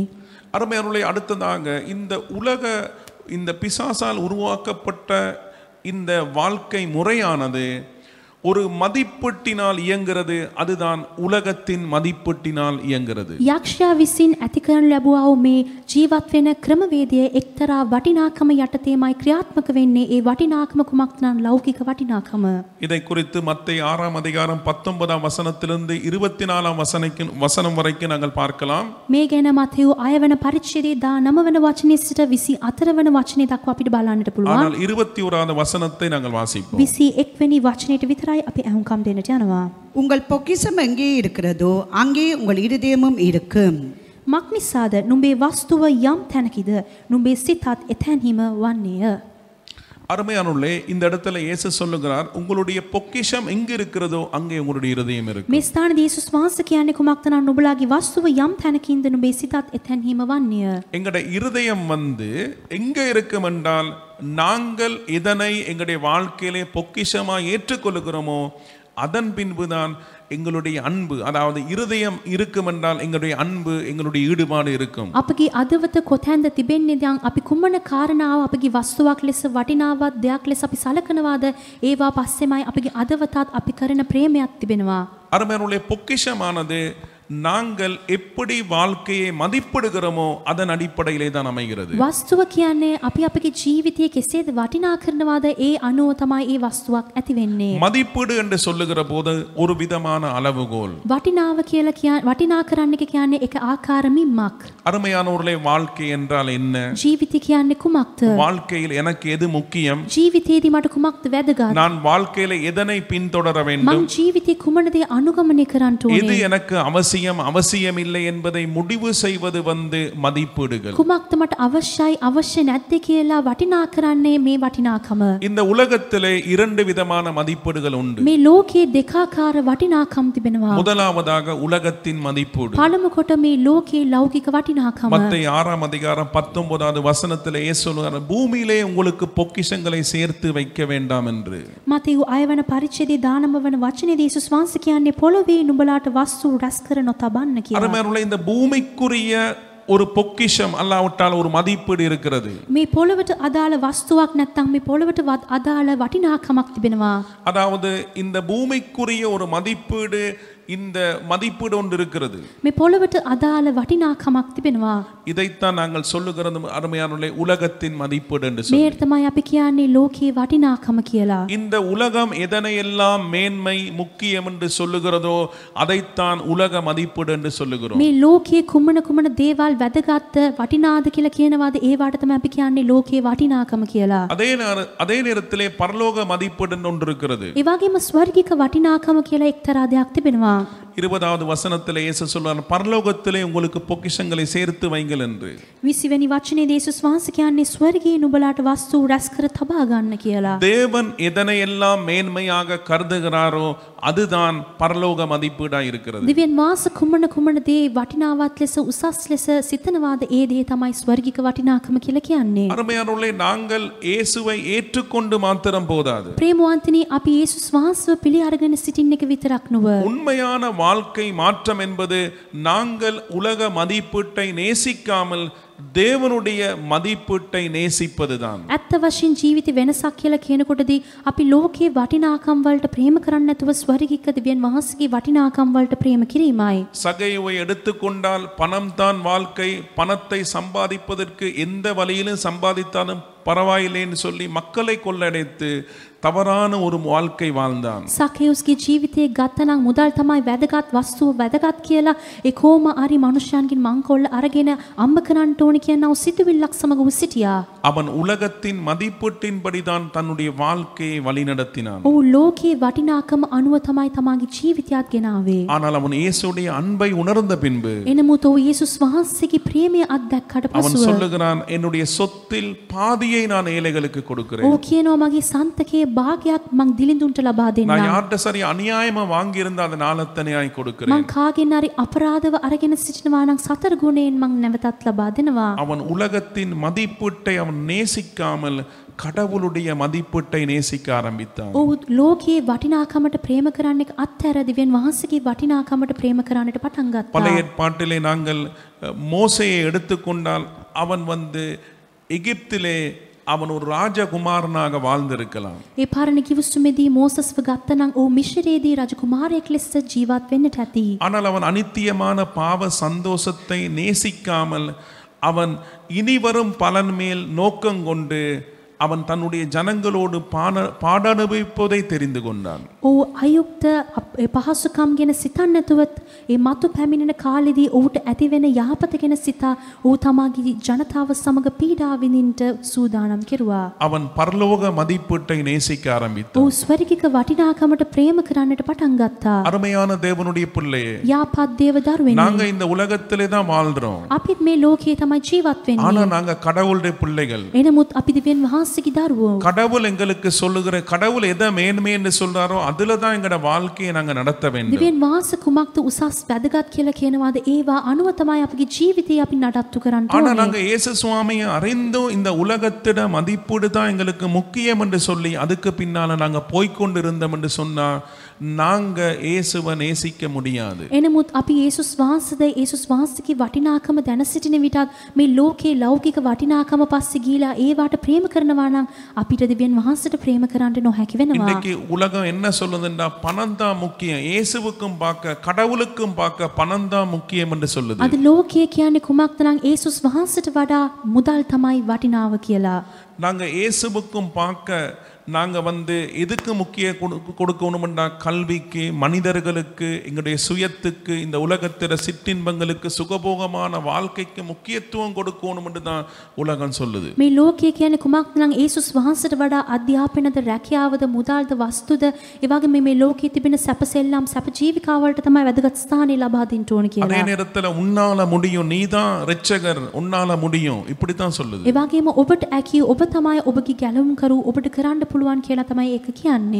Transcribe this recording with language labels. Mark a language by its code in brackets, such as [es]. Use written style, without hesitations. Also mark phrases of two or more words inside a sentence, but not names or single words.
[ta] அருமையானவர்களே, அடுத்ததாக இந்த பிசாசால் உருவாக்கப்பட்ட இந்த வாழ்க்கை முறையானது ஒரு மதிப்பெட்டினால் இயங்குகிறது. அதுதான் உலகத்தின் மதிப்பெட்டினால் இயங்குகிறது. [si] යක්ෂයා විසින් ඇති කරනු ලැබුවා වූ මේ ජීවත් වෙන ක්‍රමවේදය එක්තරා වටිනාකම යටතේමයි ක්‍රියාත්මක වෙන්නේ. ඒ වටිනාකම කුමක්ද නම් ලෞකික වටිනාකම. [ta] இதை குறித்து மத்தேயு 6 அதிகாரம் 19 வசனத்திலிருந்து 24 வசனம் வரைக்கும் நாங்கள் பார்க்கலாம். [si] මේ ගැන මතෙව් 6 වන පරිච්ඡේදයේ 19 වන වචනේ සිට 24 වන වචනේ දක්වා අපිට බලන්නට පුළුවන්. [ta] ஆனால் 21வது வசனத்தை நாங்கள் வாசிப்போம். [si] 21 වෙනි වචනයට විතර විතරයි අපි ඇහුම්කම් දෙන්නට යනවා. [ta] உங்கள் பொக்கிஷம் எங்கே இருக்கிறதோ அங்கே உங்கள் இருதயமும் இருக்கும். [si] මක් නිසාද නුඹේ වස්තුව යම් තැනකිද නුඹේ සිතත් එතැන්හිම වන්නේය. [ta] அருமையானுள்ளே இந்த இடத்துல இயேசு சொல்லுகிறார் உங்களுடைய பொக்கிஷம் எங்க இருக்கிறதோ அங்கே உங்களுடைய இருதயம் இருக்கும். [si] මේ ස්ථානයේ යේසුස් වහන්සේ කියන්නේ කුමක්ද නම් නුඹලාගේ වස්තුව යම් තැනකින්ද නුඹේ සිතත් එතැන්හිම වන්නේය. [ta] எங்களுடைய இருதயம் எங்க இருக்கும் என்றால் நாங்கள் இதனை எங்களுடைய வாழ்க்கையிலே பொக்கிஷமாய் ஏற்றுக்கொள்கிறோமோ அதன் பின்புதான் எங்களுடைய அன்பு, அதாவது இருதயம் இருக்கும் என்றால் எங்களுடைய அன்பு, எங்களுடைய ஈடுபாடு இருக்கும். [si] අපගේ අදවත කොතැන්ද තිබෙන්නේ දැන් අපි කුමන කාරණාව අපගේ වස්තුවක් ලෙස වටිනාවක් දෙයක් ලෙස අපි සලකනවාද ඒවා පස්සෙමයි අපගේ අදවතත් අපි කරන ප්‍රේමයක් තිබෙනවා. [ta] அருமையானுள்ளே பொக்கிஷமானது நாங்கள் எப்படி வாழ்க்கையை மதிப்பிடுகிறோமோ அதன் அடிப்படையிலே தான் அமைகிறது. [si] වස්තුව කියන්නේ අපි අපගේ ජීවිතයේ කෙසේද වටිනා කරනවාද ඒ අනුව තමයි ඒ වස්තුවක් ඇති වෙන්නේ. [ta] மதிப்பீடு என்று சொல்லுகிற போது ஒரு விதமான அளவுகோல். [si] වටිනාව කියලා වටිනා කරන්න කියන්නේ එක ආකාරමින්මක්. [ta] அருமையானவர்களே, வாழ்க்கை என்றால் என்ன? [si] ජීවිතය කියන්නේ කුමක්ද? [ta] வாழ்க்கையில் எனக்கு எது முக்கியம்? [si] ජීවිතයේදී මට කුමක්ද වැදගත්? [ta] நான் வாழ்க்கையில எதனை பின்தொடர [si] මං [ta] வேண்டும்? [si] ජීවිතේ කුමන දේ අනුගමනය කරන්න [ta] எது [si] ඕනේ? [ta] எனக்கு அவசியம் இல்லை என்பதை முடிவு செய்வது மதிப்பீடுகள். [si] කුමක්ද මට අවශ්‍යයි අවශ්‍ය නැද්ද කියලා වටිනා කරන්නේ මේ වටිනාකම. [ta] இந்த உலகத்திலே இரண்டு விதமான மதிப்பீடுகள் உண்டு. [si] මේ ලෝකයේ දෙකාකාර වටිනාකම් තිබෙනවා. [ta] முதலாவதாக உலகத்தின் மதிப்பீடு. [si] පළමු කොට මේ ලෝකයේ ලෞකික වටිනාකම. [ta] மத்தேயு 6 அதிகாரம் 19வது வசனத்திலே இயேசு சொல்கிறார், பூமியிலே உங்களுக்கு பொக்கிஷங்களை சேர்த்து வைக்க வேண்டாம் என்று. [si] මතෙව් 6 වන පරිච්ඡේදයේ 19 වන වචනේදී යේසුස් වහන්සේ කියන්නේ පොළොවේ නුඹලාට වස්තු රැස් කර නොතබන්න කියලා. [ta] அருமையானவர்களே, இந்த பூமிக்குரிய ஒரு பொக்கிஷம் அல்லாவிட்டால் ஒரு மதிப்பீடு இருக்கிறது. [si] මේ පොළොවට අදාළ වස්තුවක් නැත්නම් මේ පොළොවට අදාළ වටිනාකමක් තිබෙනවා. [ta] அதாவது இந்த பூமிக்குரிய ஒரு மதிப்பீடு, இந்த மதிப்பீடு ஒன்று இருக்கிறது. [si] මේ පොළොවට අදාළ වටිනාකමක් තිබෙනවා. [ta] இதைத்தான் நாங்கள் சொல்லுகிறது அருமையானவர்களே, உலகத்தின் மதிப்பீடு என்று [si] මේ [ta] சொல்லி. [si] තමයි අපි කියන්නේ ලෝකයේ වටිනාකම කියලා. [ta] இந்த உலகம் எதனையெல்லாம் மேன்மை முக்கியம் என்று சொல்லுகிறதோ அதைத்தான் உலக மதிப்பீடு என்று சொல்லுகிறோம். [si] මේ ලෝකයේ කුමන දේවල් වැදගත් වටිනාද කියලා කියනවාද ඒවට තමයි අපි කියන්නේ ලෝකයේ වටිනාකම කියලා. [ta] அதே நேரத்திலே பரலோக மதிப்பீடு என்று ஒன்று இருக்கிறது. [si] ඒ වගේම ස්වර්ගික වටිනාකම කියලා එක්තරා දෙයක් තිබෙනවා. [ta] 20வது வசனத்திலே இயேசு சொல்றார், பரலோகத்திலே உங்களுக்கு பொக்கிஷங்களை சேர்த்து வைங்கள் என்று. [si] 20 වෙනි වචනේදී යේසුස් වහන්සේ කියන්නේ ස්වර්ගයේ නුඹලාට වස්තු රැස් කර තබා ගන්න කියලා. [ta] தேவன் எதனையெல்லாம் மேன்மையாக கருதுகிறாரோ அதுதான் பரலோக மதிப்பீடா இருக்கிறது. [si] දිව්‍යන් වාස කුමන දේ වටිනාවත් ලෙස උසස් ලෙස සිතනවාද ඒ දේ තමයි ස්වර්ගික වටිනාකම කියලා කියන්නේ. [ta] அருமையானவர்களே, நாங்கள் இயேசுவை ஏற்றுக்கொண்டு மாத்திரம் போதாது. [si] ප්‍රේමවන්තනි, අපි යේසුස් වහන්සේව පිළි අරගෙන සිටින්න එක විතරක් නොව [ta] உண்மையான வாழ்க்கை மாற்றம் என்பது நாங்கள் உலக மதிப்பீட்டை நேசிக்காமல் தேவனுடைய மதிப்பீட்டை நேசிப்பதுதான். [si] ඇත්ත වශයෙන් ජීවිත වෙනසක් කියලා කියනකොටදී අපි ලෝකයේ වටිනාකම් වලට ප්‍රේම කරන්නේ නැතුව ස්වර්ගික දිව්‍යන් වහන්සේගේ වටිනාකම් වලට ප්‍රේම කිරීමයි. [ta] சகைவை எடுத்துக்கொண்டால் பணம் தான் வாழ்க்கை, பணத்தை சம்பாதிப்பதற்கு எந்த வழியிலும் சம்பாதித்தாலும் பரவாயில்லைன்னு சொல்லி மக்களை கொள்ளடைத்து தவறான ஒரு வாழ்க்கை வாழ்ந்தான். [si] සකේයුස්ගේ ජීවිතයේ ගත්තනම් මුදල් තමයි වැදගත්, වස්තුව වැදගත් කියලා ඒ කොහොම හරි මනුෂ්‍යයන්ගෙන් මංකොල්ල අරගෙන අම්බ කරන්න ඕනි කියන සිතුවිල්ලක් සමග උ සිටියා. [ta] அவன் உலகத்தின் மதிப்பீட்டின்படிதான் தன்னுடைய வாழ்க்கையை வழிநடத்தினான். [si] ඔහු ලෝකයේ වටිනාකම අනුව තමයි තමාගේ ජීවිතයත් ගෙනාවේ. [ta] ஆனால் அவன் இயேசுடைய அன்பை உணர்ந்த பின்பு [si] එනමුත් ඔහු යේසුස් වහන්සේගේ ප්‍රේමය අත්දැක්කට [ta] அவன் [si] පසුව [ta] சொல்லுகிறான், என்னுடைய சொத்தில் பாதியை நான் ஏழைகளுக்கு கொடுக்கிறேன். [si] ඔහු කියනවා මගේ සන්තකයේ භාගයක් මං දිලිඳුන්ට ලබා [ta] நான் [si] දෙන්නම්. [ta] யார்கிட்ட சரி அநியாயமா வாங்கி இருந்தா அதை நாளத்தனையாய் கொடுக்கிறேன். [si] මං කාගෙන් හරි අපරාධව අරගෙන සිටිනවා නම් සතර ගුණයෙන් මං නැවතත් ලබා දෙනවා. [ta] அவன் உலகத்தின் மதிப்பீட்டை அவன் நேசிக்காமல் கடவுளுடைய மதிப்பீட்டை நேசிக்க ஆரம்பித்தான். [si] ඔහු ලෝකයේ වටිනාකමට ප්‍රේම කරන්න එක අත්හැර දිව්‍යන් වහන්සේගේ වටිනාකමට ප්‍රේම කරන්නට පටන් ගත්තා. [ta] பழைய ஏற்பாட்டிலே நாங்கள் மோசேயை எடுத்துக்கொண்டால் அவன் எகிப்திலே அவன் ஒரு ராஜகுமாரனாக வாழ்ந்திருக்கலாம். [si] ඒ පරණ කිවිසුමේදී මෝසස්ව ගත්ත නම් ඔහු මිශ්‍රයේදී රජකුමාරයෙක් ලෙස ජීවත් වෙන්නට ඇති. [ta] ஆனால் அவன் அனித்தியமான பாவ சந்தோஷத்தை நேசிக்காமல் அவன் இனி வரும் பலன் மேல் நோக்கம் கொண்டு அவன் தன்னுடைய ஜனங்களோடு பாடனுபவிப்பதை தெரிந்து கொண்டான். [si] ඔහු අයුක්ත පහසුකම් ගැන සිතන්නේ නැතුවත් ඒ මතු පැමිණෙන කාලෙදී ඔහුට ඇතිවෙන යහපත ගැන සිතා ඔහු තමාගේ ජනතාව සමග පීඩා විඳින්නට සූදානම් කෙරුවා. [ta] அவன் பரலோக மதிப்பீட்டை நேசிக்க ஆரம்பித்தான். [si] ඔහු ස්වර්ගික වටිනාකමට ප්‍රේම කරන්නට පටන් ගත්තා. [ta] அருமையான தேவனுடைய பிள்ளையே, [si] යාපත් දේව දරුවෙනි. [ta] நாங்க இந்த உலகத்திலே தான் வாழ்றோம். [si] අපිත් මේ ලෝකයේ තමයි ජීවත් [ta] ஆனா [si] වෙන්නේ. [ta] நாங்க கடவுளுடைய பிள்ளைகள். [si] එනමුත් අපි දෙවියන් වහන්සේගේ දරුවෝ. [ta] கடவுள் எங்களுக்கு சொல்லுகிற, கடவுள் எதை மேன்மை என்று சொல்றாரோ அதுல தான் எங்கட வாழ்க்கையை நாங்க நடத்த வேண்டும். [si] දෙවියන් වහන්සේ කුමක්ද උසස් වැදගත් කියලා කියනවාද ඒවා අනුව තමයි අපගේ ජීවිතය අපි නඩත්තු කරන්න [ta] ஆனா [si] ඕනේ. [ta] நாங்க இயேசு சுவாமியை அறிந்தும் இந்த உலகத்திட மதிப்பீடு தான் எங்களுக்கு முக்கியம் என்று சொல்லி அதுக்கு பின்னால நாங்க போய்க்கொண்டு இருந்தோம் என்று சொன்னா நாங்க இயேசுவை நேசிக்க முடியாது. [si] එනමුත් අපි යේසුස් වහන්සේද යේසුස් වහන්සේගේ වටිනාකම දැන සිටින විටත් මේ ලෝකේ ලෞකික වටිනාකම පස්සේ ගිහිලා ඒවට ප්‍රේම කරනවා නම් අපිට දෙවියන් වහන්සේට ප්‍රේම කරන්න නොහැකි වෙනවා. [ta] இன்னைக்கு உலகம் என்ன சொல்லுதுன்னா பணம் தான் முக்கியம், இயேசுவுக்கும் பார்க்க கடவுளுக்கும் பார்க்க பணம் தான் முக்கியம் என்று சொல்லுது. [si] අද ලෝකයේ කියන්නේ කුමක්ද නම් යේසුස් වහන්සේට වඩා මුදල් තමයි වටිනාව කියලා. [ta] நாங்க இயேசுவுக்கும் பார்க்க நாங்க எதுக்கு முக்கிய கொடுக்கணும்னா கல்விக்கு, மனிதர்களுக்கு, எங்களுடைய சுயத்துக்கு, இந்த உலகத்தில சிற்றின்பங்களுக்கு, சுகபோகமான வாழ்க்கைக்கு முக்கியத்துவம் கொடுக்கணும் என்று தான் உலகம் சொல்லுது. [si] මේ ලෝකයේ කියන්නේ කුමක්ද නම් යේසුස් වහන්සේට වඩා අධ්‍යාපනද, රැකියාවද, මුදල්ද, වස්තුද, ඒ වගේම මේ ලෝකයේ තිබෙන සැපසෙල්ලම්, සැප ජීවිකාවලට තමයි වැදගත් ස්ථානෙ ලබා දෙන්න ඕන [ta] அதே [si] කියලා. [ta] நேரத்துல உன்னால முடியும், நீதான் இரட்சகர், உன்னால முடியும், இப்படி தான் சொல்லுது. [si] ඒ වගේම ඔබට ඇකි ඔබ තමයි ඔබගේ ගැලවුම් කරු, ඔබට කරන්න පුළුවන් කියලා තමයි ඒක කියන්නේ.